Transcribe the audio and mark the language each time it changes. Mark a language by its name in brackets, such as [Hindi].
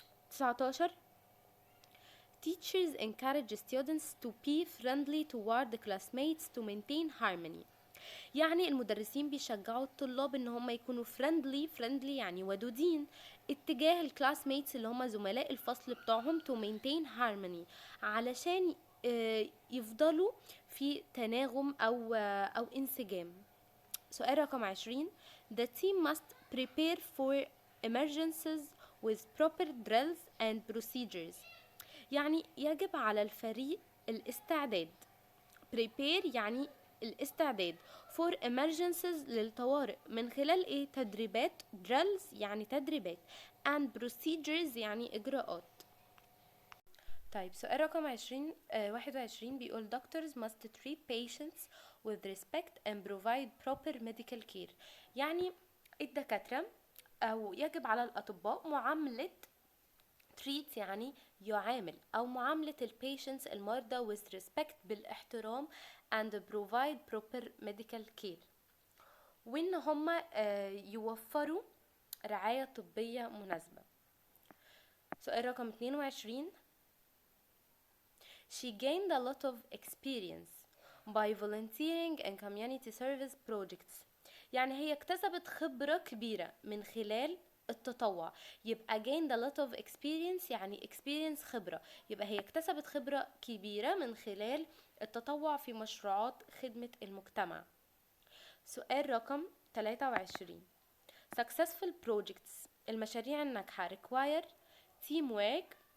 [English] 19 teachers encourage students to be friendly toward the classmates to maintain harmony. [Arabic] يعني المدرسين بيشجعوا الطلاب ان هم يكونوا friendly يعني ودودين اتجاه الكلاسميتس اللي هم زملاء الفصل بتاعهم [English] to maintain harmony [Arabic] علشان يفضلوا في تناغم او انسجام. سؤال رقم 20 [English] the team must prepare for emergencies with proper drills and procedures. [Arabic] يعني يجب على الفريق الاستعداد. prepare يعني الاستعداد [English] for emergencies [Arabic] للطوارئ من خلال ايه؟ تدريبات. drills يعني تدريبات [English] and procedures [Arabic] يعني اجراءات. طيب سؤال رقم 21 بيقول [English] doctors must treat patients with respect and provide proper medical care. [Arabic] يعني الدكاترة او يجب على الاطباء معاملة treat يعني يعامل أو معاملة patients المرضى [English] with respect [Arabic] بالاحترام [English] and provide proper medical care [Arabic] وإن هما يوفروا رعاية طبية مناسبة. سؤال رقم 22 [English] She gained a lot of experience by volunteering and community service projects. [Arabic] يعني هي اكتسبت خبرة كبيرة من خلال التطوع. يبقى [English] gained a lot of experience [Arabic] يعني experience خبرة، يبقى هي اكتسبت خبرة كبيرة من خلال التطوع في مشروعات خدمة المجتمع. سؤال رقم 23 [English] successful projects [Arabic] المشاريع الناجحة [English] require teamwork.